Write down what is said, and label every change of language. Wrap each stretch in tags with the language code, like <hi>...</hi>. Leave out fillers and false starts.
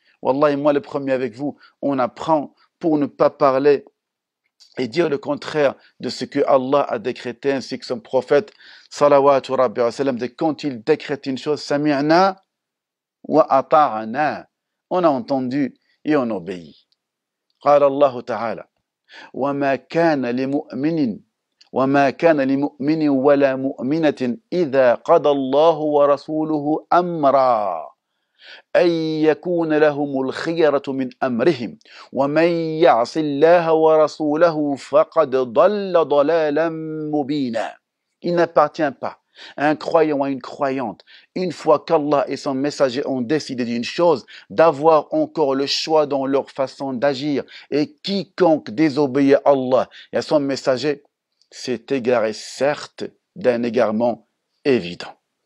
<fr>Wallahi, moi le premier avec vous, on apprend pour ne pas parler et dire le contraire de ce que Allah a décrété ainsi que son prophète salawatu rabbi wa sallam, de quand il décrète une chose,</fr> <ar>sami'na wa ata'na.</ar> <fr>On a entendu et on obéit.</fr> <ar>قال الله تعالى وما كان لمؤمن ولا مؤمنة إذا قضى الله ورسوله أمرا أن يكون لهم الخيرة من أمرهم ومن يعص الله ورسوله فقد ضل ضلالا مبينا.</ar> <fr>Il n'appartient pas Un croyant et une croyante, une fois qu'Allah et son messager ont décidé d'une chose, d'avoir encore le choix dans leur façon d'agir. Et quiconque désobéit à Allah et à son messager s'est égaré, certes, d'un égarement évident.</fr>